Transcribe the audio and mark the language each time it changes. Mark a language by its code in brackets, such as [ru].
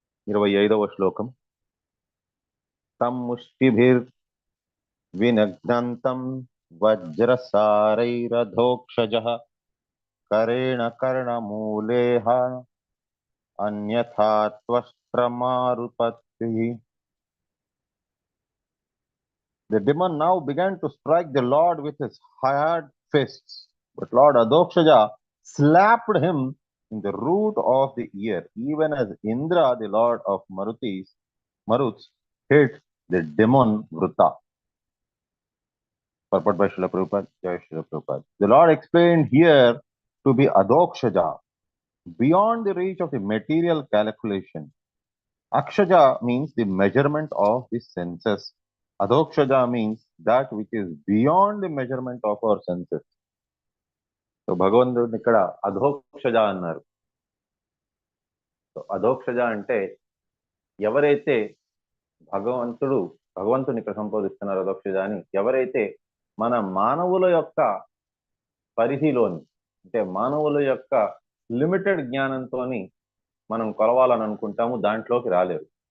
[sa] 25వ శ్లోకం. తం ముష్టిభిర్ వినగ్నంతం వజ్రసారైరధోక్షజః కరేణ కర్ణమూలేహ అన్యథా త్వష్ట్రమారుపత్తి. [en] The demon now began to strike the Lord with his hard fists, but Lord Adhokshaja slapped him in the root of the ear, even as Indra, the Lord of Maruts, hit the demon Vruta. Purport by Srila Prabhupada, Jai Srila Prabhupada. The Lord explained here to be Adhokshaja, beyond the reach of the material calculation. Akshaja means the measurement of the senses. Adhokshaja means that which is beyond the measurement of our senses. [te] So భగవంతుడిని ఇక్కడ అధోక్షజ అన్నారు. So Adhokshaja అంటే ఎవరైతే భగవంతుని ఇక్కడ సంబోధిస్తున్నారు అధోక్షజ అని, ఎవరైతే మన మానవుల యొక్క పరిధిలోని, అంటే మానవుల యొక్క లిమిటెడ్ జ్ఞానంతో మనం కొలవాలని అనుకుంటాము, దాంట్లోకి రాలేరు.